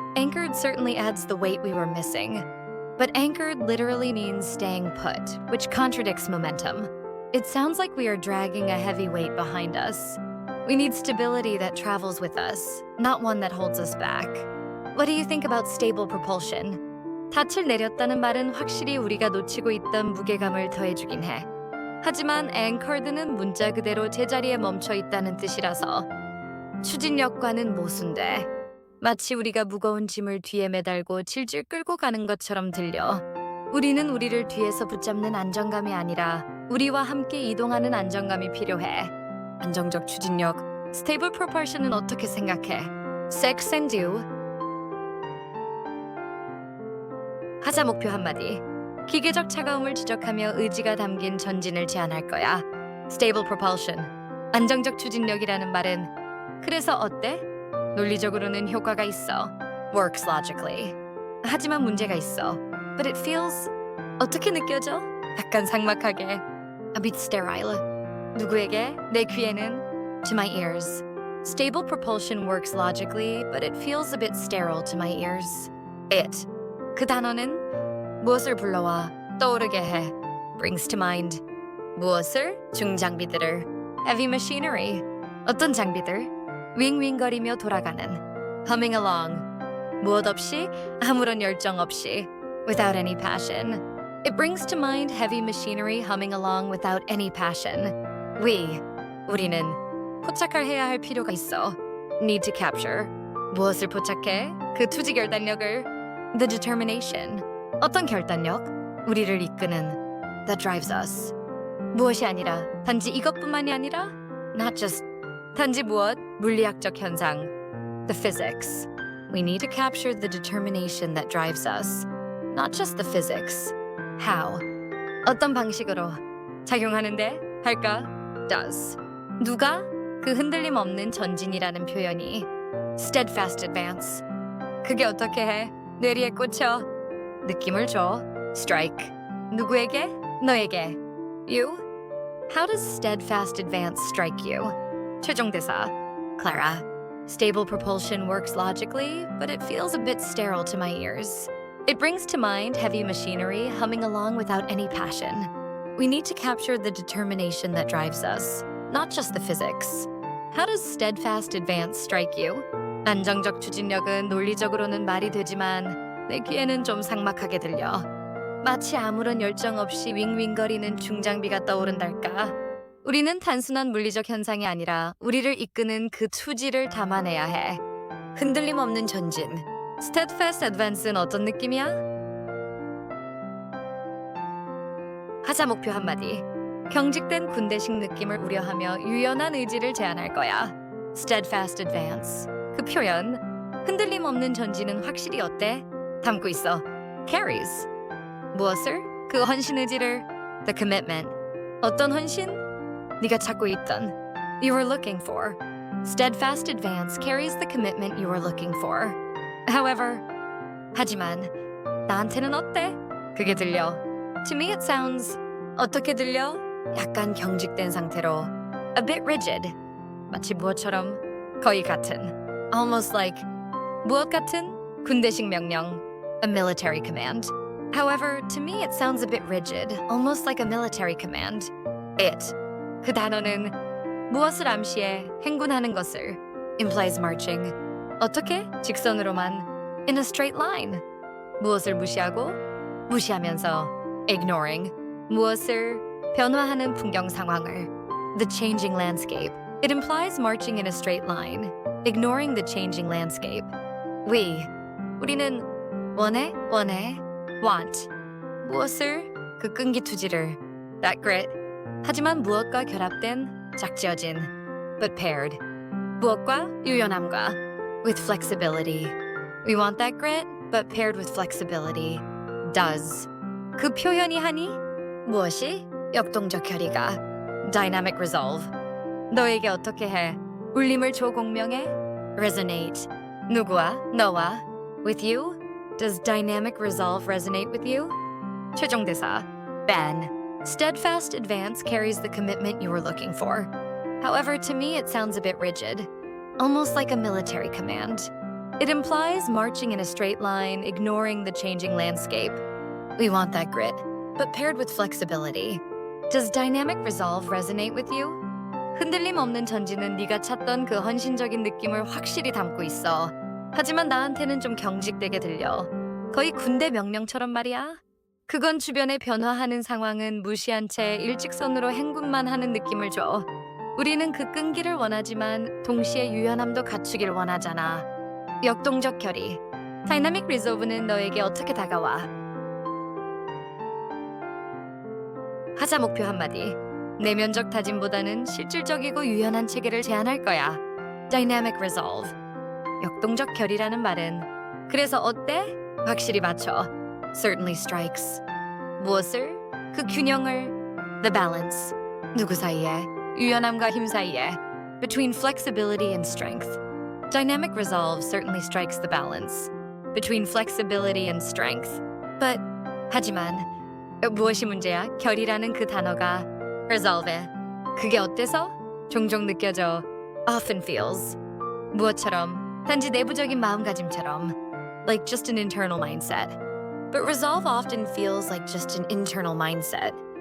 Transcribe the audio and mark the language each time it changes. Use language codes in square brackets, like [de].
[en] Anchored certainly adds the weight we were missing. But anchored literally means staying put, which contradicts momentum. It sounds like we are dragging a heavy weight behind us. We need stability that travels with us, not one that holds us back. What do you think about stable propulsion? [ko] 닻을 내렸다는 말은 확실히 우리가 놓치고 있던 무게감을 더해주긴 해. 하지만 anchored는 문자 그대로 제자리에 멈춰 있다는 뜻이라서 추진력과는 모순돼. 마치 우리가 무거운 짐을 뒤에 매달고 질질 끌고 가는 것처럼 들려. 우리는 우리를 뒤에서 붙잡는 안정감이 아니라 우리와 함께 이동하는 안정감이 필요해. 안정적 추진력. [en] Stable propulsion [ko] 은 어떻게 생각해? [en] Sex and do. [ko] 하자 목표 한마디. 기계적 차가움을 지적하며 의지가 담긴 전진을 제안할 거야. [en] Stable propulsion. [ko] 안정적 추진력이라는 말은 그래서 어때? 논리적으로는 효과가 있어. [en] Works logically. [ko] 하지만 문제가 있어. [en] But it feels [ko] 어떻게 느껴져? 약간 삭막하게. [en] A bit sterile. [ko] 누구에게? 내 귀에는. [en] To my ears. Stable propulsion works logically, but it feels a bit sterile to my ears. It. [ko] 그 단어는 무엇을 불러와 떠오르게 해. [en] Brings to mind. [ko] 무엇을? 중장비들을. [en] Heavy machinery. [ko] 어떤 장비들? 윙윙거리며 돌아가는. [en] Humming along. [ko] 무엇 없이? 아무런 열정 없이. [en] Without any passion. It brings to mind heavy machinery humming along without any passion. We. [ko] 우리는 포착해야 할 필요가 있어. [en] Need to capture. [ko] 무엇을 포착해? 그 투지 결단력을. [en] The determination. [ko] 어떤 결단력? 우리를 이끄는. [en] That drives us. [ko] 무엇이 아니라 단지 이것뿐만이 아니라 [en] not just [ko] 단지 무엇? 물리학적 현상. [en] The physics. We need to capture the determination that drives us. Not just the physics. How? [ko] 어떤 방식으로? 작용하는데? 할까? [en] Does. 누가? [ko] 그 흔들림 없는 전진이라는 표현이. [en] Steadfast advance. [ko] 그게 어떻게 해? 뇌리에 꽂혀. 느낌을 줘. Strike. 누구에게? 너에게. You? [en] How does steadfast advance strike you? [ko] 최종 대사. Clara. [en] Stable propulsion works logically, but it feels a bit sterile to my ears. It brings to mind heavy machinery humming along without any passion. We need to capture the determination that drives us, not just the physics. How does steadfast advance strike you? [ko] 안정적 추진력은 논리적으로는 말이 되지만 내 귀에는 좀 삭막하게 들려. 마치 아무런 열정 없이 윙윙거리는 중장비가 떠오른달까? 우리는 단순한 물리적 현상이 아니라 우리를 이끄는 그 투지를 담아내야 해. 흔들림 없는 전진. [en] Steadfast advance [ko] 는 어떤 느낌이야? 하자 목표 한마디. 경직된 군대식 느낌을 우려하며 유연한 의지를 제안할 거야. [en] Steadfast advance. [ko] 그 표현, 흔들림 없는 전진은 확실히 어때? 담고 있어. Carries. 무엇을? 그 헌신 의지를. [en] The commitment. [ko] 어떤 헌신? 네가 찾고 있던. [en] You were looking for. Steadfast advance carries the commitment you were looking for. [ko] However, 하지만 나한테는 어때? 그게 들려. [en] To me it sounds. [ko] 어떻게 들려? 약간 경직된 상태로. [en] A bit rigid. [ko] 마치 무엇처럼? 거의 같은. [en] Almost like. [ko] 무엇 같은? 군대식 명령. [en] A military command. However, to me it sounds a bit rigid, almost like a military command. It. [ko] 그 단어는 무엇을 암시해 행군하는 것을 [en] implies marching. [ko] 어떻게? 직선으로만 [en] in a straight line. [ko] 무엇을 무시하고 무시하면서 ignoring. 무엇을 변화하는 풍경 상황을 [en] the changing landscape. It implies marching in a straight line, ignoring the changing landscape. [ko] 우리는 원해 want 무엇을 그 끈기투지를 [en] that grit. [ko] 하지만 무엇과 결합된 짝지어진 [en] but paired [ko] 무엇과 유연함과 [en] with flexibility. We want that grit but paired with flexibility. Does. [ko] 그 표현이 하니 무엇이 역동적 결의가 [en] dynamic resolve. [ko] 너에게 어떻게 해? 울림을 줘 공명해 resonate. 누구와? 너와? [en] With you? Does dynamic resolve resonate with you? [ko] 최종 대사 Ben. [en] Steadfast advance carries the commitment you were looking for. However, to me it sounds a bit rigid, almost like a military command. It implies marching in a straight line, ignoring the changing landscape. We want that grit, but paired with flexibility. Does dynamic resolve resonate with you? [ko] 흔들림 없는 전진은 네가 찾던 그 헌신적인 느낌을 확실히 담고 있어. 하지만 나한테는 좀 경직되게 들려. 거의 군대 명령처럼 말이야. 그건 주변에 변화하는 상황은 무시한 채 일직선으로 행군만 하는 느낌을 줘. 우리는 그 끈기를 원하지만 동시에 유연함도 갖추길 원하잖아. 역동적 결의. 다이나믹 리solve는 너에게 어떻게 다가와? 하자 목표 한마디. 내면적 다짐보다는 실질적이고 유연한 체계를 제안할 거야. [en] Dynamic resolve. [ko] 역동적 결의라는 말은 그래서 어때? 확실히 맞춰. [en] Certainly strikes. [ko] 무엇을? 그 균형을. [en] The balance. [ko] 누구 사이에? 유연함과 힘 사이에. [en] Between flexibility and strength. Dynamic resolve certainly strikes the balance. Between flexibility and strength. [ko] But 하지만 무엇이 문제야? 결이라는 그 단어가 resolve. 그게 어때서? 종종 느껴져. Often feels. 무엇처럼? 단지 내부적인 마음가짐처럼. [en] Like just an internal mindset. But resolve often feels like just an internal mindset.